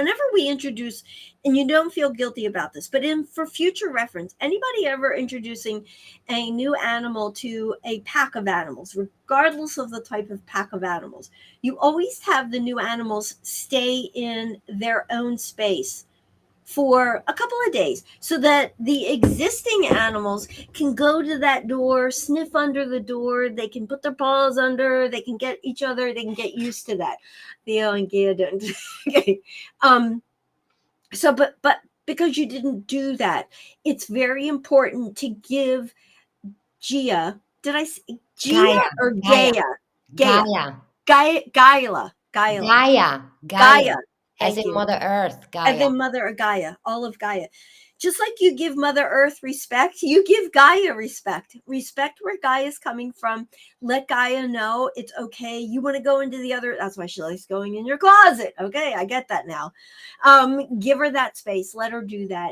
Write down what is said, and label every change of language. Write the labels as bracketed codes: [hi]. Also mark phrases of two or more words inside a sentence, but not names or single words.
[en] Whenever we introduce, and you don't feel guilty about this, but in for future reference, anybody ever introducing a new animal to a pack of animals, regardless of the type of pack of animals, you always have the new animals stay in their own space for a couple of days so that the existing animals can go to that door, sniff under the door, they can put their paws under, they can get each other, they can get used to that. Theo and Gia don't. Okay. So but because you didn't do that, it's very important to give Gia, did I say Gia Gaia, or Gaia, Gaia? Gaia. Gaia, Gaia. Gaia. Gaia. Gaia, Gaia. Gaia. As Thank in you. Mother Earth, And Gaia. then Mother Gaia, all of Gaia. Just like you give Mother Earth respect, you give Gaia respect. Respect where Gaia's coming from. Let Gaia know it's okay. You want to go into the other, that's why she likes going in your closet. Okay, I get that now. Give her that space. Let her do that.